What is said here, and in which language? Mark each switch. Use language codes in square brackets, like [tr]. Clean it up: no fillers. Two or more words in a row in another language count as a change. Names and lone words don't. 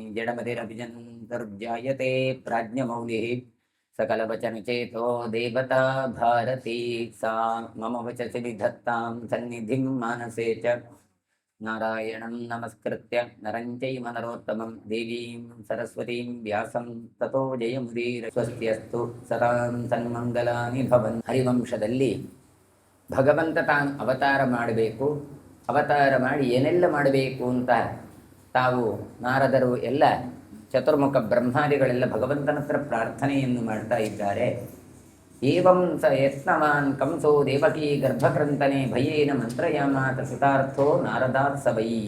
[sa] जडमतिरभिजन्तुर्जायते प्राज्ञमौलिः सकलवचनचेतो देवता भारती सा मम वचसि विधत्तां सन्निधिं मानसे च नारायणं नमस्कृत्य नरं चैव नरोत्तमं देवीं सरस्वतीं व्यासं ततो जयमुदीर स्वस्त्यस्तु सतां ಸನ್ಮಂಗಲಾನಿ ಭವನ್. [kn] ಹರಿವಂಶದಲ್ಲಿ ಭಗವಂತ ತಾನು ಅವತಾರ ಮಾಡಬೇಕು, ಅವತಾರ ಮಾಡಿ ಏನೆಲ್ಲ ಮಾಡಬೇಕು ಅಂತ ತಾವು ನಾರದರು ಎಲ್ಲ ಚತುರ್ಮುಖ ಬ್ರಹ್ಮಾದಿಗಳೆಲ್ಲ ಭಗವಂತನ ಹತ್ರ ಪ್ರಾರ್ಥನೆಯನ್ನು ಮಾಡ್ತಾ ಇದ್ದಾರೆ. [sa] ಏವಂ ಸ ಯತ್ನವಾನ್ ಕಂಸೋ ದೇವಕೀ ಗರ್ಭಕೃಂತನೆ ಭಯೇನ ಮಂತ್ರಯಾಮಾತ ಸುತಾರ್ಥೋ ನಾರದಾತ್ ಸವೈ.